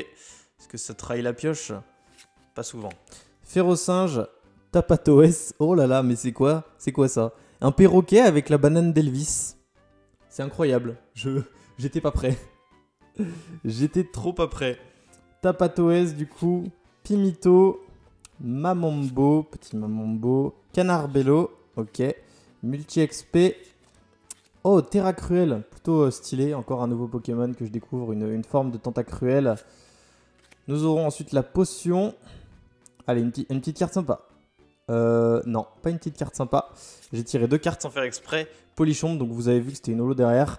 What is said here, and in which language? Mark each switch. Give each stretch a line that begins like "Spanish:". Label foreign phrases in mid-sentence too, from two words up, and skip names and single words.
French: Est-ce que ça trahit la pioche? Pas souvent. Férocinge, Tapatoès. Oh là là, mais c'est quoi? C'est quoi ça? Un perroquet avec la banane d'Elvis. C'est incroyable. J'étais pas prêt. J'étais trop pas prêt. Tapatoès du coup. Pimito. Mamambo. Petit Mamambo. Canarbello. Ok. Multi-XP. Oh, Terra Cruel. Plutôt stylé. Encore un nouveau Pokémon que je découvre. Une forme de Tentacruel. Nous aurons ensuite la potion. Allez, une petite carte sympa. Non, pas une petite carte sympa. J'ai tiré 2 cartes sans faire exprès. Polichombe, donc vous avez vu que c'était une holo derrière.